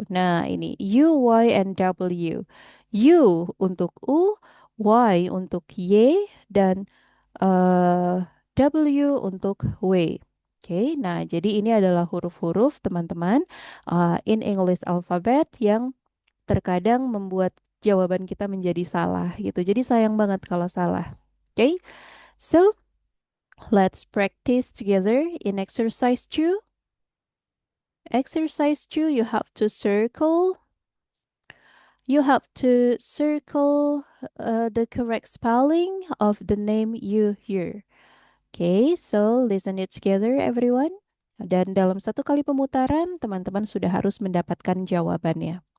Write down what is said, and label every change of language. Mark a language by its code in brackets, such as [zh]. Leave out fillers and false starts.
[id] Nah, ini U, Y, and W. U untuk U, Y untuk Y, dan W untuk W. Oke, nah jadi ini adalah huruf-huruf teman-teman [en] in English alphabet [id] yang terkadang membuat jawaban kita menjadi salah gitu. Jadi sayang banget kalau salah. [en] Oke, so let's practice together in exercise 2. Exercise 2, you have to circle. You have to circle the correct spelling of the name you hear. Okay, so listen it together everyone. [id] Dan dalam satu kali pemutaran, teman-teman sudah harus mendapatkan jawabannya.